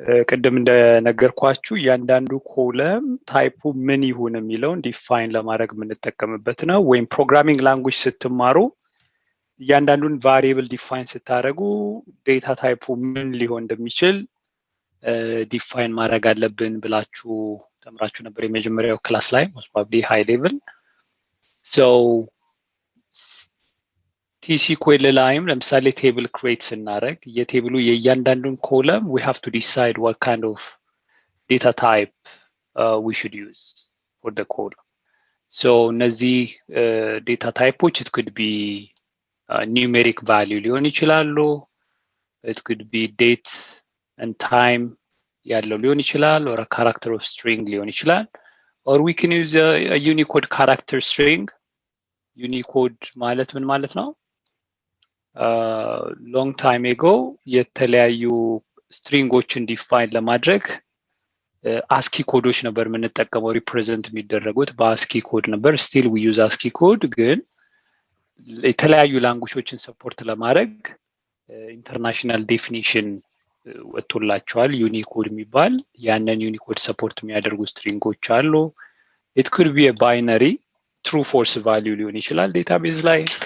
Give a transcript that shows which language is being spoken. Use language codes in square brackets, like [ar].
[am] ቅድም እንደነገርኳችሁ እያንዳንዱ ኮለም ታይፑ ምን ይሁን የሚለውን ዲፋይን ለማድረግ የምንጠቀምበት ነው። ወይም ፕሮግራሚንግ ላንጉጅ ስትማሩ እያንዳንዱን ቫሪየብል ዲፋይን ስታደርጉ ዴታ ታይፑ ምን ሊሆን እንደሚችል ዲፋይን ማድረግ አለብን ብላችሁ ተምራችሁ ነበር የመጀመሪያው ክላስ ላይ [en] most probably high level። [am] so TSQL ላይም ለምሳሌ ቴብል ክሬት ስናደርግ የቴብሉ የእያንዳንዱን ኮለም [en] we have to decide what kind of data type we should use for the column. so እነዚህ data typeዎች it could be numeric value [am] ሊሆን ይችላሉ፣ [en] it could be date and time [am] ያለው ሊሆን ይችላል፣ [en] or a character of string ሊሆን ይችላል, or we can use a Unicode character string። Unicode [am] ማለት ምን ማለት ነው? [en] long time ago [am] የተለያዩ ስትሪንጎችን ዲፋይን ለማድረግ አስኪ ኮዶች ነበር የምንጠቀመው፣ ሪፕሬዘንት የሚደረጉት በአስኪ ኮድ ነበር። [en] still we use ASCII code [am] ግን የተለያዩ ላንጉጆችን ሰፖርት ለማድረግ ኢንተርናሽናል ዴፊኒሽን ወጥቶላቸዋል ዩኒኮድ የሚባል። ያንን ዩኒኮድ ሰፖርት የሚያደርጉ ስትሪንጎች አሉ። [en] it could be a binary true false value [am] ሊሆን ይችላል ዴታቤዝ ላይ፣